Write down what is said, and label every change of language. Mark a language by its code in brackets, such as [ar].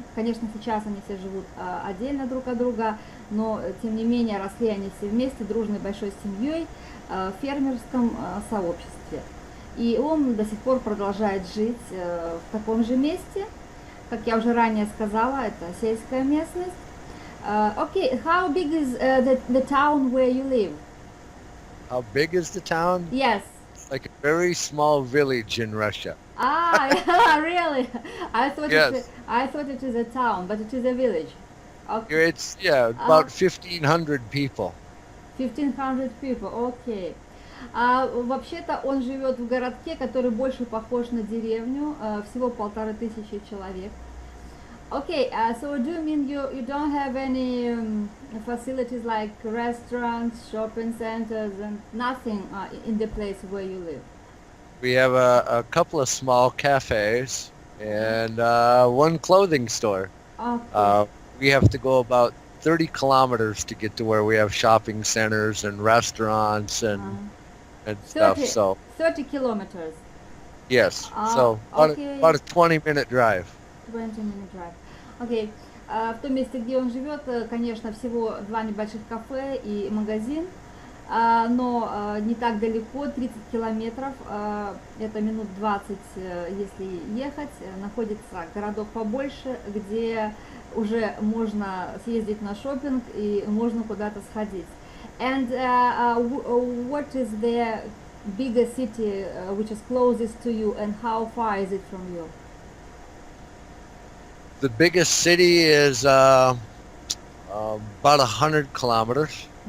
[ru] Конечно, сейчас они все живут отдельно друг от друга, но, тем не менее, росли они все вместе, дружной большой семьей, в фермерском сообществе. И он до сих пор продолжает жить в таком же месте. Как я уже ранее сказала, это сельская местность. [en] Okay, how big is the town where you live? How big is the town? Yes. Like a very small village in Russia. Ah, really? I thought Yes. I thought it is a town, but it is a village. Okay. It's, about 1,500 people. 1500 people, okay. [ru] Вообще-то он живет в городке, который больше похож на деревню, всего 1500 человек. [en] Okay, so do you mean you don't have any facilities like restaurants, shopping centers, and nothing in the place where you live? We have a couple of small cafes and 1 clothing store. Okay. We have to go about 30 kilometers to get to where we have shopping centers and restaurants and stuff. 30, So 30 kilometers. yes, so okay. about a 20-minute drive. 20-minute drive. Окей. [ru] В том месте, где он живет, конечно, всего 2 небольших кафе и магазин, но не так далеко, 30 километров, это минут 20, если ехать, находится городок побольше, где уже можно съездить на шопинг и можно куда-то сходить. [en] And what is the biggest city which is closest to you, and how far is it from you? The biggest city is about 100 kilometers.